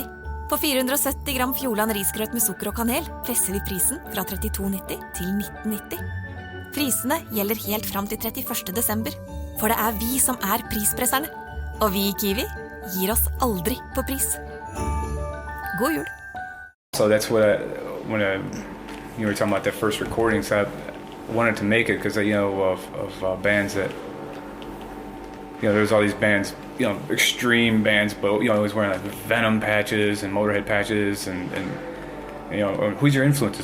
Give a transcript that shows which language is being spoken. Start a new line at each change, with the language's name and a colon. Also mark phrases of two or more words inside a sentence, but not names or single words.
Norwegian: På 470 gram Fjordland risgrøt med sukker og kanel presser vi prisen fra 32,90 til 19,90. Prisene gjelder helt fram til 31. desember, for det vi som prispresserne. Og vi I Kiwi gir oss aldri på pris. God jul!
English: So that's what when you were talking about that first recording, so I wanted to make it because of bands that there's all these bands, extreme bands, but always wearing like Venom patches and Motorhead patches, and who's your influences?